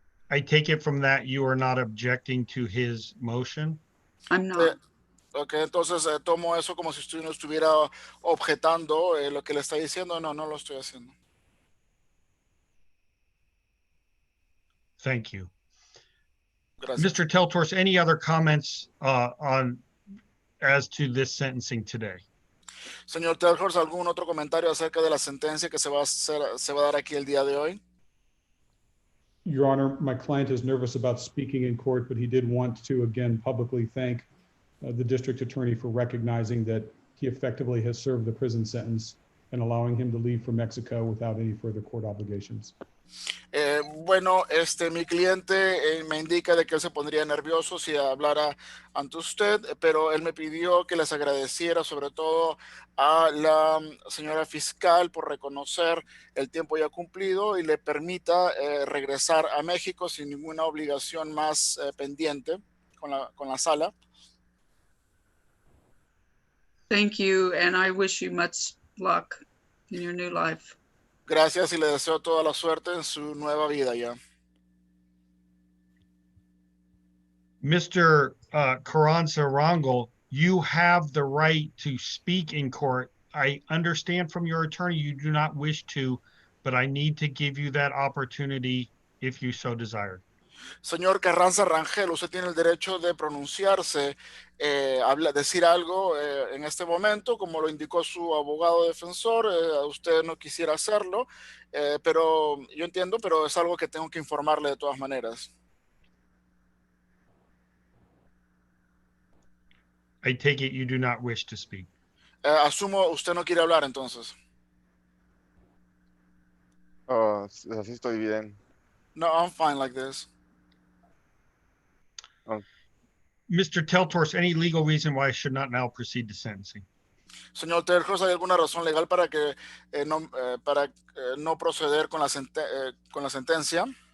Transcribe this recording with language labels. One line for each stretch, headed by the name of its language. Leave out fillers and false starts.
English: I take it from that you are not objecting to his motion? I'm not.
Spanish: Ok, entonces tomo eso como si usted no estuviera objetando lo que le está diciendo. No, no lo estoy haciendo.
English: Thank you.
Spanish: Gracias.
English: Mr. Teltorse, any other comments as to this sentencing today?
Spanish: Señor Telhorst, ¿algún otro comentario acerca de la sentencia que se va a dar aquí el día de hoy?
English: Your Honor, my client is nervous about speaking in court, but he did want to again publicly thank the district attorney for recognizing that he effectively has served the prison sentence and allowing him to leave for Mexico without any further court obligations.
Spanish: Bueno, mi cliente me indica de que él se pondría nervioso si hablara ante usted, pero él me pidió que les agradeciera sobre todo a la señora fiscal por reconocer el tiempo ya cumplido y le permita regresar a México sin ninguna obligación más pendiente con la sala.
English: Thank you, and I wish you much luck in your new life.
Spanish: Gracias y le deseo toda la suerte en su nueva vida ya.
English: Mr. Carranza Rangel, you have the right to speak in court. I understand from your attorney you do not wish to, but I need to give you that opportunity if you so desired.
Spanish: Señor Carranza Rangel, usted tiene el derecho de pronunciarse, decir algo en este momento, como lo indicó su abogado defensor. Usted no quisiera hacerlo, pero yo entiendo, pero es algo que tengo que informarle de todas maneras.
English: I take it you do not wish to speak.
Spanish: Asumo usted no quiere hablar entonces. Oh, así estoy bien.
English: No, I'm fine like this. Mr. Teltorse, any legal reason why I should not now proceed to sentencing?
Spanish: Señor Telhorst, ¿hay alguna razón legal para que no proceder con la sentencia?